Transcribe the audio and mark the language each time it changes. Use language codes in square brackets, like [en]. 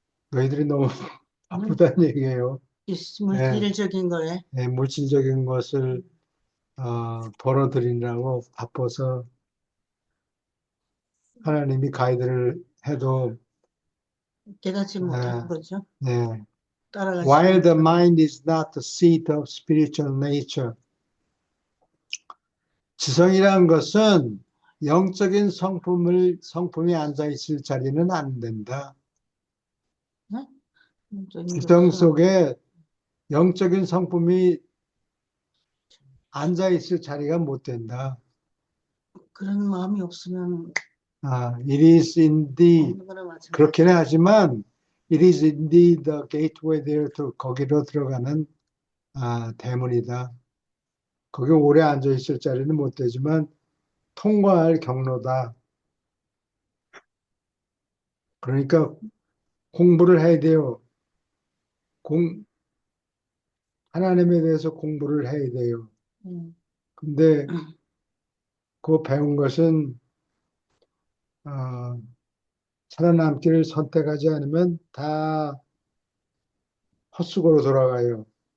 [ko] 너희들이 너무 바쁘다는 얘기예요. 물질적인 거에. 네, 물질적인 것을 벌어들이느라고 바빠서 하나님이 가이드를 해도 깨닫지 못하는 거죠. 네. 따라가지 [en] While the [ko] 못하는. [en] mind is not the seat of spiritual nature. [ko] 지성이라는 것은 영적인 성품이 앉아있을 자리는 안 된다. 네? 지성 속에 영적인 성품이 앉아있을 자리가 못 된다. 그런 마음이 없으면 [en] It is indeed [ko] 없는 거나 마찬가지. 그렇기는 하지만 [en] It is indeed the gateway there to [ko] 거기로 들어가는 대문이다. 거기 오래 앉아 있을 자리는 못 되지만 통과할 경로다. 그러니까 공부를 해야 돼요. 하나님에 대해서 공부를 해야 돼요. 근데 그 배운 것은 살아남기를 선택하지 않으면 다 헛수고로 돌아가요.